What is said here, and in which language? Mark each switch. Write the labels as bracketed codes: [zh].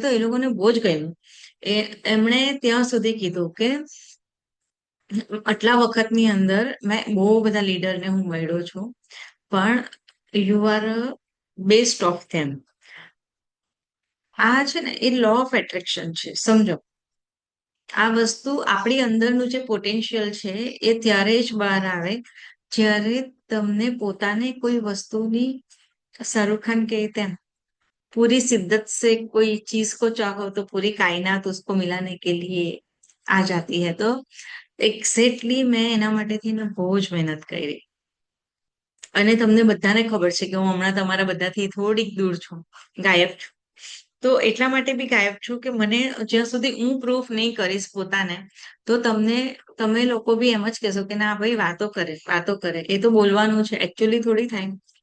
[gu] તો એ લોકોને બહુ જ ગમ્યું. એમણે ત્યાં સુધી કીધું કે આટલા વખતની અંદર મેં બહુ બધા લીડરને હું મળ્યો છું, પણ [en] You are best of them. [gu] આ છે ને એ લો ઓફ એટ્રેક્શન છે, સમજો. આ વસ્તુ આપણી અંદરનું જે પોટેન્શિયલ છે એ ત્યારે જ બહાર આવે જ્યારે તમને પોતાને કોઈ વસ્તુની [hi] શાहरुख खान के तेम पूरी शिद्दत से कोई चीज को चाहो तो पूरी कायनात उसको मिलाने के लिए आ जाती है. [gu] तो એક્ઝેક્ટલી મેં એના માટેથી ને બહુ જ મહેનત કરી. અને તમને બધાને ખબર છે કે હું હમણાં તમારા બધાથી થોડીક દૂર છું, ગાયબ છું. તો એટલા માટે બી ગાયબ છું કે મને જ્યાં સુધી હું પ્રૂફ નહીં કરીશ પોતાને, તો તમે લોકો બી એમ જ કહેશો કે ના ભાઈ વાતો કરે વાતો કરે, એ તો બોલવાનું છે, એકચ્યુઅલી થોડી થાય.